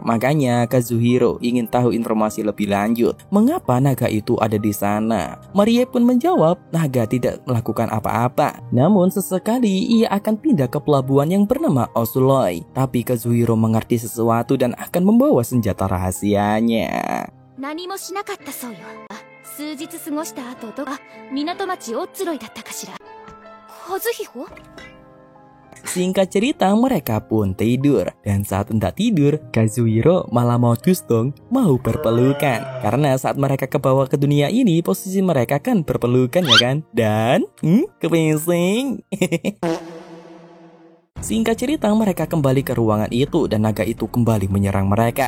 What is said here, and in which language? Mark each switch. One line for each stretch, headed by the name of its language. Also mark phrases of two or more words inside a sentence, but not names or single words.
Indonesian: Makanya Kazuhiro ingin tahu informasi lebih lanjut mengapa naga itu ada di sana. Maria pun menjawab naga tidak melakukan apa-apa, namun sesekali ia akan pindah ke pelabuhan yang bernama Osuloi. Tapi Kazuhiro mengerti sesuatu dan akan membawa senjata rahasianya.
Japanese: 何もしなかったそうよ。数日過ごした後港町オッツロイだったかしら。和彦？
Indonesian: Singkat cerita, mereka pun tidur. Dan saat hendak tidur, Kazuhiro malah modus dong mau berpelukan. Karena saat mereka ke bawah ke dunia ini, posisi mereka kan berpelukan ya kan? Dan kepingsing. Singkat cerita, mereka kembali ke ruangan itu dan naga itu kembali menyerang mereka.